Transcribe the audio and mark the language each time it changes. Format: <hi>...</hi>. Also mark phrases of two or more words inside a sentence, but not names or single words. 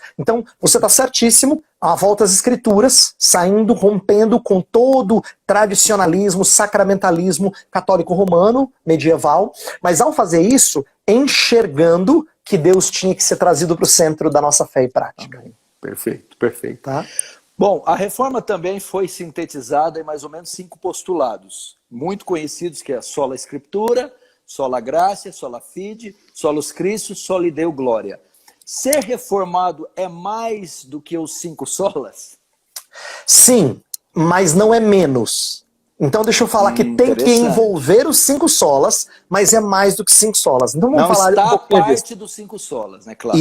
<pt>Então você está certíssimo, a volta às escrituras, saindo, rompendo com todo tradicionalismo, sacramentalismo católico romano, medieval, mas ao fazer isso, enxergando que Deus tinha que ser trazido para o centro da nossa fé e prática. Amém. Perfeito, perfeito. Tá? Bom, a reforma também foi sintetizada em mais ou menos 5 postulados, muito conhecidos, que é</pt> <la>sola Escritura, sola Gratia, sola Fide, solus Christus, soli Deo Gloria.</la> <pt>Ser reformado é mais do que os 5 solas? Sim, mas não é menos. Então deixa eu falar que tem que envolver os 5 solas, mas é mais do que 5 solas. Então vamos falar está um pouquinho parte dos 5 solas, né? Claro.</pt>